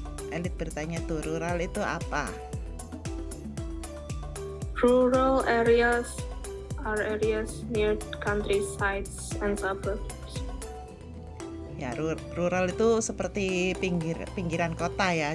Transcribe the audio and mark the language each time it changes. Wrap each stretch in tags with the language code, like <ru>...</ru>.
<id>Elit bertanya tuh, rural itu apa?</id> <en>Rural areas are areas near countrysides and suburbs.</en> <id>Ya, rural itu seperti pinggiran kota ya.</id>